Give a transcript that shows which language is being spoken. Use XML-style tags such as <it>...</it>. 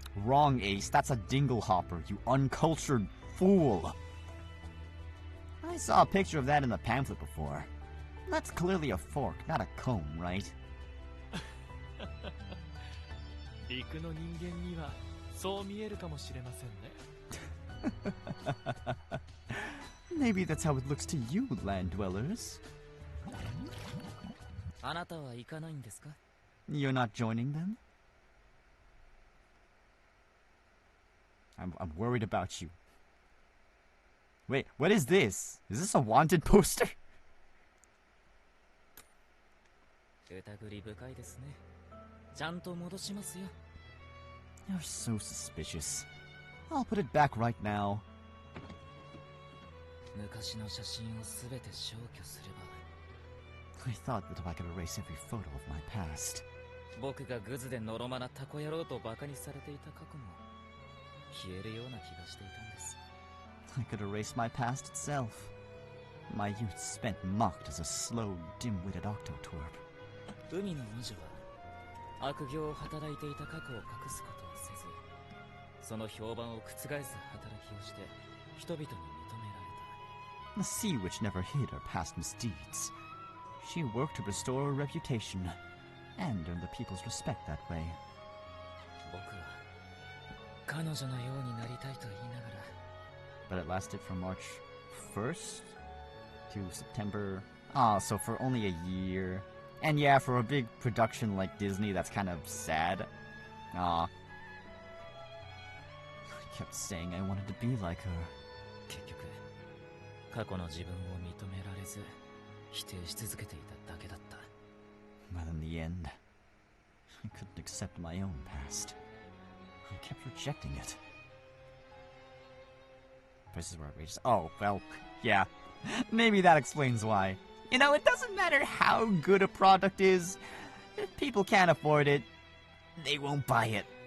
<en>Wrong, Ace. That's a dinglehopper, you uncultured fool. I saw a picture of that in the pamphlet before. That's clearly a fork, not a comb, right?</en> <ja>陸の人間にはそう見えるかもしれませんね。</ja> <en>Maybe that's how it looks to you, land dwellers.</en> <ja>あなたは行かないんですか？</ja> <en>You're not joining them? I'm worried about you. Wait, what is this? Is this a wanted poster?</en> <ja>疑り深いですね。ちゃんと戻しますよ。</ja> <en>You're so suspicious. I'll put it back right now.</en> <ja>昔の写真をすべて消去すれば。</ja> <en>I thought that if I could erase every photo of my past.</en> <ja>僕がグズでのろまなタコ野郎とバカにされていた過去も消えるような気がしていたんです。</ja> <en>I could erase my past itself. My youth spent mocked as a slow, dim-witted octotwerp.</en> <ja>海の魔女は悪行を働いていた過去を隠すことをせず、その評判を覆す働きをして人々に認められた。</ja> <en>The sea witch never hid her past misdeeds. She worked to restore her reputation and earn the people's respect that way.</en> <ja>僕は彼女のようになりたいと言いながら。</ja> <en>But it lasted from March 1st to September. Ah, so for only a year. And yeah, for a big production like Disney, that's kind of sad. Ah. I kept saying I wanted to be like her.</en> <ja>結局、過去の自分を認められず、否定し続けていただけだった。</ja> <en>But in the end, I couldn't accept my own past. I kept rejecting it. Prices were outrageous. Oh, well, yeah. Maybe that explains why. You know, it doesn't matter how good a product is. If people can't afford it, they won't buy it.</en>